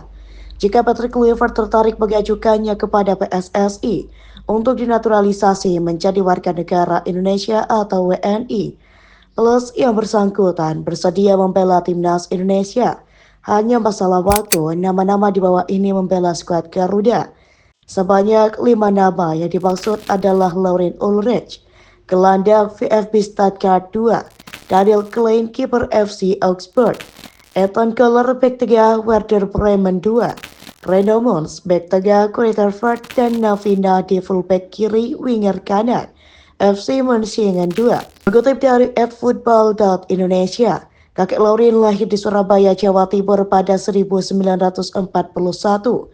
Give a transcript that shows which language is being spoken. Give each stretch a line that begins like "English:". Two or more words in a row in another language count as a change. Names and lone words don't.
Indonesian: Jika Patrick Kluivert tertarik mengajukannya kepada PSSI untuk dinaturalisasi menjadi warga negara Indonesia atau WNI, plus yang bersangkutan bersedia membela timnas Indonesia, hanya masalah waktu nama-nama di bawah ini membela skuad Garuda. Sebanyak 5 nama yang dimaksud adalah Lauren Ulrich, gelandang VfB Stuttgart 2, Daniel Klein, kiper FC Augsburg, Ethan Keller, bek tengah Werder Bremen 2, Reno Mons, bek tengah Greuther dan Navina di fullback kiri winger kanan, FC Mönchengladbach 2. Mengutip dari @football.indonesia, kakek Lauren lahir di Surabaya, Jawa Timur pada 1941.